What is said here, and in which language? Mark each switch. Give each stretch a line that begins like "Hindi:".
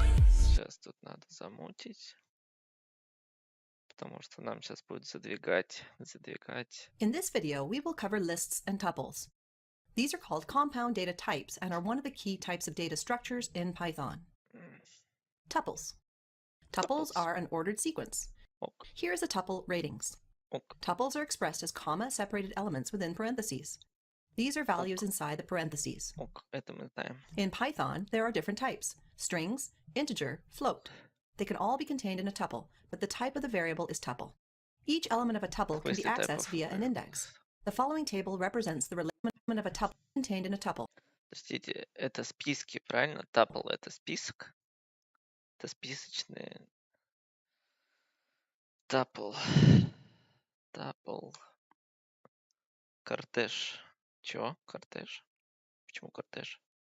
Russian: Сейчас тут надо замутить, потому что нам сейчас будет задвигать.
English: In this video, we will cover lists and tuples. These are called compound data types and are one of the key types of data structures in Python. Tuples. Tuples are an ordered sequence. Here is a tuple ratings. Tuples are expressed as comma-separated elements within parentheses. These are values inside the parentheses.
Russian: Это мы знаем.
English: In Python, there are different types: strings, integer, float. They can all be contained in a tuple, but the type of the variable is tuple. Each element of a tuple can be accessed via an index. The following table represents the element of a tuple contained in a tuple.
Russian: Подождите, это списки, правильно? Tuple это список? Это списочные. Tuple. Кортеж. Чё? Кортеж? Почему кортеж?